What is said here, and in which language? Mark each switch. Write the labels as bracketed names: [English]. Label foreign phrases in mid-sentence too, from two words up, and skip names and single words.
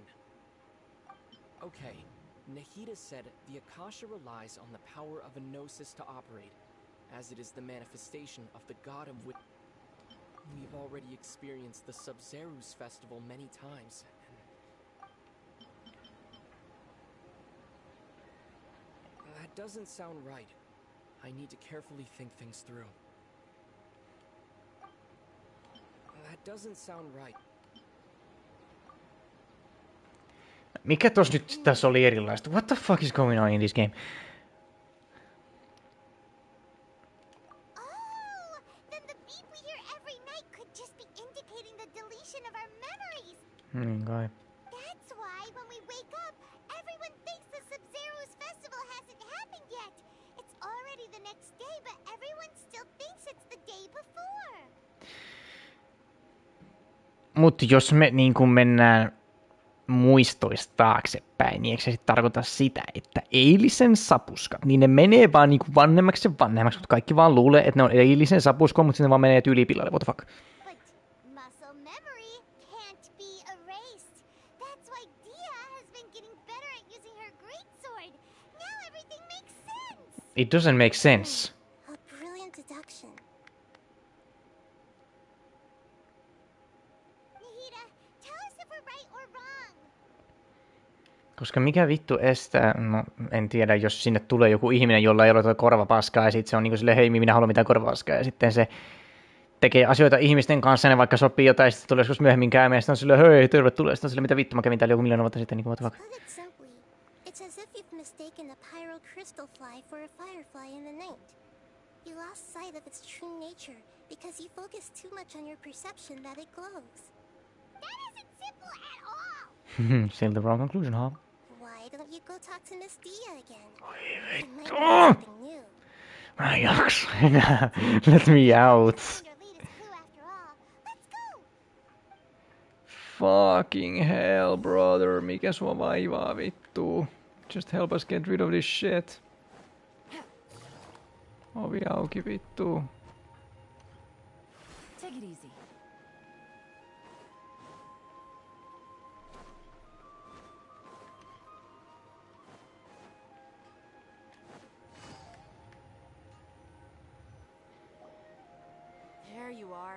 [English] Okay, Nahida said the Akasha relies on the power of a gnosis to operate, as it is the manifestation of the god of which we've already experienced the Sub-Zero's festival many times. That doesn't sound right. I need to carefully think things through. That doesn't sound right. [Finnish] Mikä tos nyt tässä oli erilaista? [English] What the fuck is going on in this game? Oh, then the beep we hear every night could just be indicating the deletion of our memories. [Finnish] Kai. [English] That's why when we wake up, everyone thinks the Sub-Zero's festival hasn't happened yet. It's already the next day, but everyone still thinks it's the day before. [Finnish] Mut jos me niin kun mennään muistoista taaksepäin, niin eikö se sit tarkoita sitä, että eilisen sapuskat, niin ne menee vaan niin kuin vanhemmaksi ja vanhemmaksi, mutta kaikki vaan luulee, että ne on eilisen sapuska, mutta sitten ne vaan menee tyylipilalle, [English] what the fuck? But muscle memory can't be erased. That's why Dia has been getting better at using her greatsword. Now everything makes sense. It doesn't make sense. A brilliant deduction. [Finnish] Koska mikä vittu estää, no en tiedä, jos sinne tulee joku ihminen, jolla ei ole tuota korvapaskaa, ja sitten se on niin kuin silleen, hei, minä haluan mitään korvapaskaa, ja sitten se tekee asioita ihmisten kanssa, ja ne vaikka sopii jotain, ja sitten tulee joskus myöhemmin käymään, ja sitten on silleen, hei, tervetuloa, ja sitten on silleen, mitä vittu, mä kävin täällä joku miljoona vuotta sitten, niin kuin [English] what the fuck. It's as if you've mistaken a pyro crystal fly for a firefly in the night. You lost sight of its true nature because you focus too much on your perception that it glows. That isn't simple at all! Still the wrong conclusion, huh? Why don't you go talk to Miss Dia again? It might be something new. [Finnish] Mä en jaksa enää. [English] Let me out. Fucking hell, brother. [Finnish] Mikä sua vaivaa, vittu? [English] Just help us get rid of this shit. [Finnish] Ovi auki, vittu. [English] Take it easy. There you are.